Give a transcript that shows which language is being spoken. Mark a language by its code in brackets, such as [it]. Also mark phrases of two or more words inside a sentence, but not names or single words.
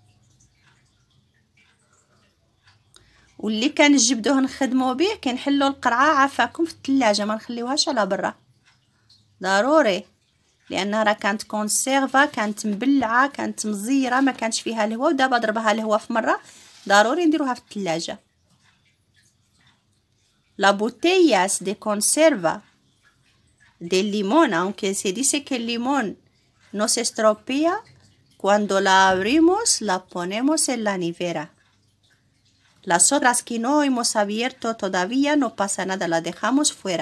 [ar] واللي كنجبدوه نخدموا به كنحلوا القرعه عافاكم في الثلاجه، ما نخليوهاش على برا ضروري، لانها راه كانت كونسيرفا، كانت مبلعه، كانت مزيره، ما كانش فيها الهواء، ودابا ضربها الهواء في مره، ضروري نديروها في الثلاجه. [es] Las botellas de conserva del limón, aunque se dice que el limón no se estropea, cuando la abrimos la ponemos en la nevera. Las otras que no hemos abierto todavía no pasa nada, la dejamos fuera.